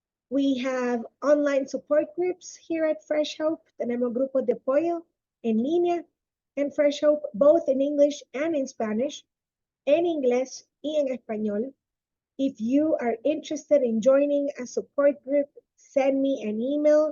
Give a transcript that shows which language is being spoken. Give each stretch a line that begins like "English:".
English: We have online support groups here at Fresh Hope.
Spanish: Tenemos grupos de apoyo en línea en Fresh Hope,
English: both in English and in Spanish,
Spanish: en inglés y en español.
English: If you are interested in joining a support group, send me an email.